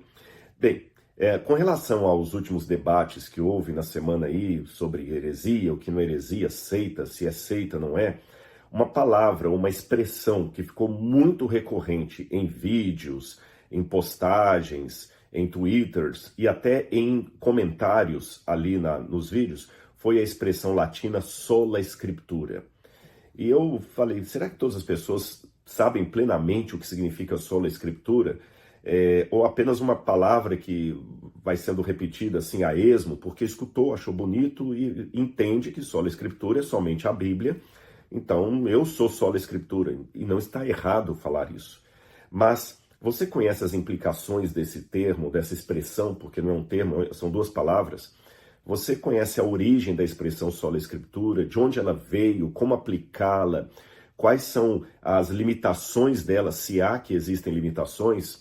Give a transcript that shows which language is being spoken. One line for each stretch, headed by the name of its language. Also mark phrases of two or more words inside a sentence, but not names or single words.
Portuguese: Bem, com relação aos últimos debates que houve na semana aí sobre heresia, o que não é heresia, seita, se é seita, não é, uma palavra, uma expressão que ficou muito recorrente em vídeos, em postagens, em twitters e até em comentários ali nos vídeos, foi a expressão latina
Latin: sola scriptura.
Portuguese: E eu falei, será que todas as pessoas sabem plenamente o que significa
Latin: sola scriptura?
Portuguese: Ou apenas uma palavra que vai sendo repetida assim a esmo, porque escutou, achou bonito e entende que
Latin: sola scriptura
Portuguese: é somente a Bíblia. Então, eu sou
Latin: sola escritura,
Portuguese: e não está errado falar isso. Mas você conhece as implicações desse termo, dessa expressão, porque não é um termo, são duas palavras? Você conhece a origem da expressão
Latin: sola escritura,
Portuguese: de onde ela veio, como aplicá-la, quais são as limitações dela, se há que existem limitações?